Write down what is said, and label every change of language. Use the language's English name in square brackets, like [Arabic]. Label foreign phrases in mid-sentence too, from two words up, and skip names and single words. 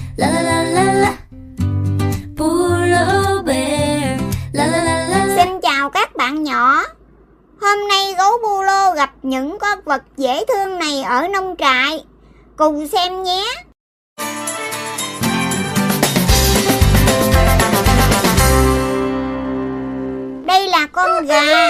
[Vietnamese] La la la la la. Polo bear. La la la la la. Xin chào các bạn nhỏ. Hôm nay gấu Polo gặp những con vật dễ thương này ở nông trại. Cùng xem nhé. Đây là con gà.